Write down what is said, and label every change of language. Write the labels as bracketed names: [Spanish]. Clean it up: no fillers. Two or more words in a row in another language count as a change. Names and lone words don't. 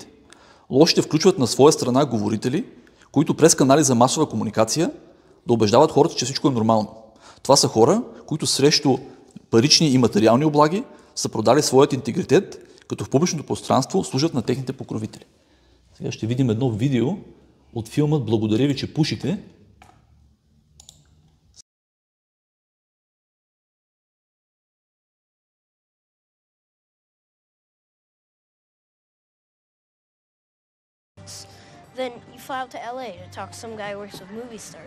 [Bulgarian] Лошите включват на своя страна говорители, които през канали за масова комуникация да убеждават хората, че всичко е нормално. Това са хора, които срещу парични и материални облаги са продали своят интегритет, като в публичното пространство служат на техните покровители. Сега ще видим едно видео от филмът "Благодаря ви, че пушите". [English] Then you fly out to LA to talk to some guy who works with movie stars.